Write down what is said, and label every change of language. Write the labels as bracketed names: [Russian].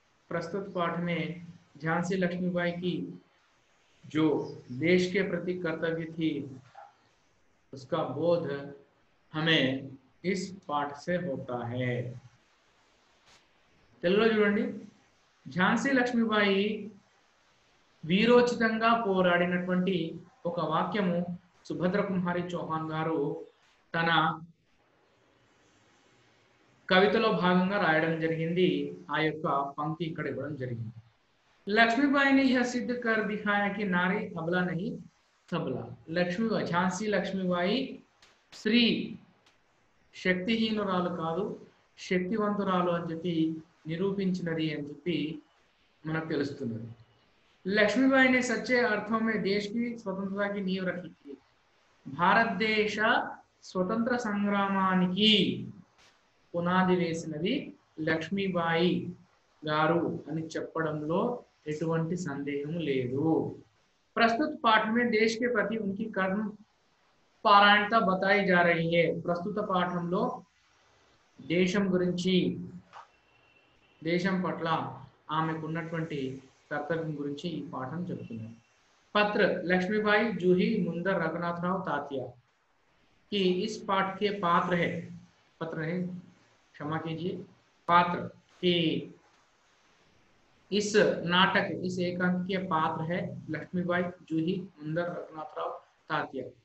[Hindi] प्रस्तुत पाठ में झांसी लक्ष्मीबाई की जो देश के प्रति कर्तव्य थी उसका बोध हमें इस पाठ से होता है। [Telugu] తెలుగులో చూడండి, ఝాన్సీ లక్ష్మీబాయి వీరోచితంగా పోరాడినటువంటి ఒక వాక్యము సుభద్ర కుమారి చౌహాన్ గారు తన కవితలో భాగంగా రాయడం జరిగింది। ఆ యొక్క పంక్తి ఇక్కడ ఇవ్వడం జరిగింది। [Hindi] लक्ष्मीबाई ने यह सिद्ध कर दिखाया कि नारी अबला नहीं सबला। [Telugu] లక్ష్మీబాయి, ఝాన్సీ లక్ష్మీబాయి స్త్రీ శక్తిహీనురాలు కాదు, శక్తివంతురాలు అని చెప్పి నిరూపించినది అని చెప్పి మనకు తెలుస్తున్నది। [Hindi] लक्ष्मीबाई ने सच्चे अर्थों में देश की स्वतंत्रता की नींव रखी थी। [Telugu] భారతదేశ స్వతంత్ర సంగ్రామానికి పునాది వేసినది లక్ష్మీబాయి గారు అని చెప్పడంలో ఎటువంటి సందేహం లేదు। [Hindi] प्रस्तुत पाठ में देश के प्रति उनकी कर्म पारायणता बताई जा रही है। [Telugu] ప్రస్తుత పాఠంలో దేశం గురించి, దేశం పట్ల ఆమెకున్నటువంటి कर्तव्य गुरिंची ఈ పాఠం చెప్తున్నారు। [Hindi] पत्र लक्ष्मीबाई जूही मुंदर रघुनाथराव तात्या कि इस पाठ के पात्र है, पत्र है क्षमा कीजिए, पात्र कि इस नाटक, इस एकांक के पात्र है लक्ष्मीबाई जूही मुंदर रघुनाथराव तात्या।